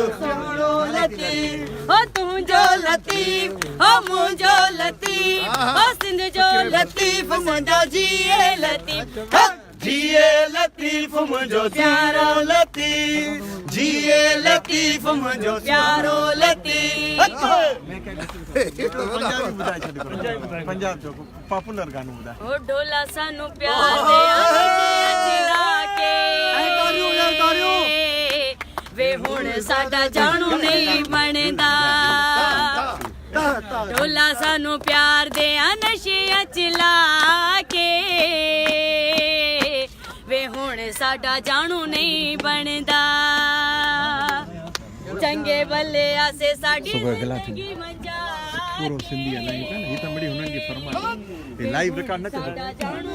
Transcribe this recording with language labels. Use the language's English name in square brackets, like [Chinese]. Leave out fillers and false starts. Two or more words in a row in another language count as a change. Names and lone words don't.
[Sindhi] सोहणो लतीफ हो तुझो लतीफ हो मुझो लतीफ हो सिंध जो लतीफ सदा जिए लतीफ जिए लतीफ मुझो प्यारो लतीफ जिए लतीफ मुझो प्यारो लतीफ पंजाब जो पॉपुलर गानो ॿुधाए [Punjabi] ਓ ਢੋਲਾ ਸਾਨੂੰ ਪਿਆਰ ਦੇ ਅਜਲਾ ਕੇ ਵੇ ਹੁਣ ਸਾਡਾ ਜਾਣੂ ਨਹੀਂ ਬਣਦਾ ਢੋਲਾ ਸਾਨੂੰ ਪਿਆਰ ਦੇ ਨਸ਼ੇ ਅਚਲਾ ਕੇ ਵੇ ਹੁਣ ਸਾਡਾ ਜਾਣੂ ਨਹੀਂ ਬਣਦਾ ਚੰਗੇ ਭਲੇ ਆਸੇ ਸਾਡੀ ਜਿੰਦਗੀ ਮੰਜਾ [Sindhi] पूरो सिंधी हलायूं था न हीअ त मिड़ी हुननि जी फरमाइश [English] live record [Sindhi] न कयो [Punjabi] ਸਾਡਾ ਜਾਣੂ